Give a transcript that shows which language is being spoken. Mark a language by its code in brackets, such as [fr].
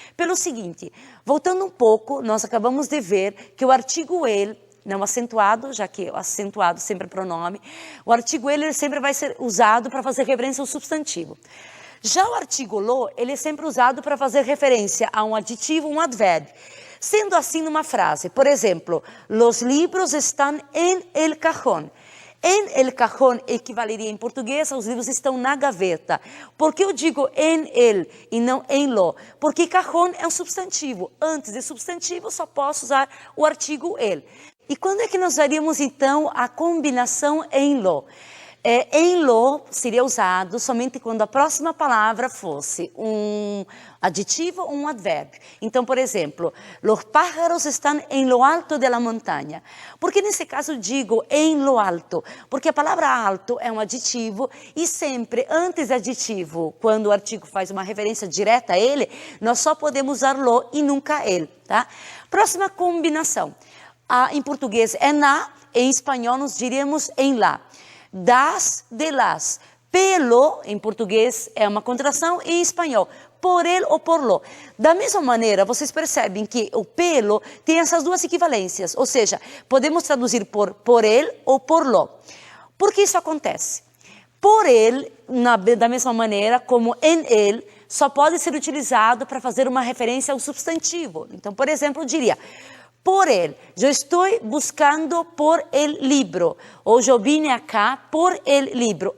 [pt] Pelo seguinte, voltando um pouco, nós acabamos de ver que o artigo el, não acentuado, já que o acentuado sempre é pronome, o artigo ele sempre vai ser usado para fazer referência ao substantivo. Já o artigo lo, ele é sempre usado para fazer referência a um aditivo, um advérbio. Sendo assim numa frase, por exemplo, [es] los libros están en el cajón. En el cajón [pt] equivaleria em português, os livros estão na gaveta. Por que eu digo en el e não en lo? Porque cajón é um substantivo. Antes de substantivo, só posso usar o artigo el. E quando é que nós usaríamos, então, a combinação em lo? Em lo seria usado somente quando a próxima palavra fosse um aditivo ou um advérbio. Então, por exemplo, [es] los pájaros están en lo alto de la montaña. [pt] Por que nesse caso digo [es] en lo alto? [pt] Porque a palavra alto é um aditivo e sempre antes do aditivo, quando o artigo faz uma referência direta a ele, nós só podemos usar lo e nunca el, tá? Próxima combinação. Em português é na, em espanhol nós diríamos em lá. Das, de las. Pelo, em português, é uma contração, e em espanhol, por el ou por lo. Da mesma maneira, vocês percebem que o pelo tem essas duas equivalências, ou seja, podemos traduzir por el ou por lo. Por que isso acontece? Por el, da mesma maneira como en el, só pode ser utilizado para fazer uma referência ao substantivo. Então, por exemplo, eu diria... [es] Por él, yo estoy buscando por el libro, [pt] ou [es] eu vine acá por el libro.